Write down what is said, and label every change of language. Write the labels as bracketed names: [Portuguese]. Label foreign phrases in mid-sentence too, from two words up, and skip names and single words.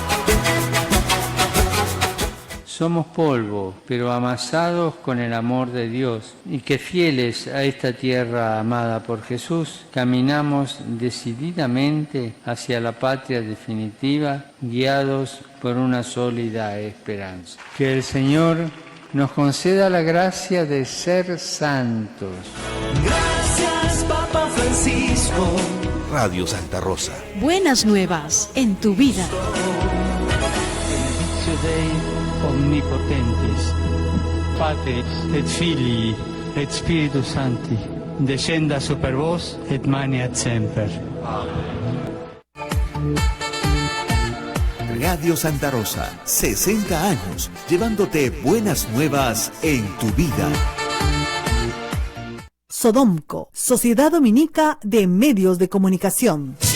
[Spanish] Somos polvo, pero amasados con el amor de Dios, y que fieles a esta tierra amada por Jesús, caminamos decididamente hacia la patria definitiva, guiados por una sólida esperanza. Que el Señor nos conceda la gracia de ser santos. Gracias, Papa Francisco. Radio Santa Rosa. Buenas nuevas en tu vida. [Latin] Benedictio Dei omnipotentis, Patris et Filii et Spiritus Sancti, descenda super vos et maneat semper. [Spanish] Radio Santa Rosa, 60 años, llevándote buenas nuevas en tu vida. Sodomco, Sociedad Dominica de Medios de Comunicación.